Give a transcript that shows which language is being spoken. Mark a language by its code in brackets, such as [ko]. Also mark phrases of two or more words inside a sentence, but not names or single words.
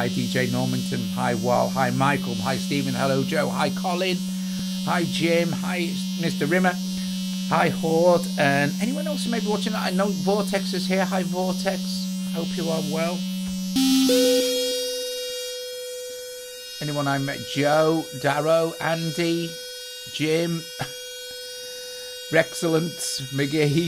[en] Hi DJ Normanton, hi Wal, hi Michael, hi Stephen, hello Joe, hi Colin, hi Jim, hi Mr. Rimmer, hi Horde, and anyone else who may be watching. I know Vortex is here. Hi Vortex, hope you are well. Anyone I met, Joe, Darrow, Andy, Jim, Rexcellent, McGee.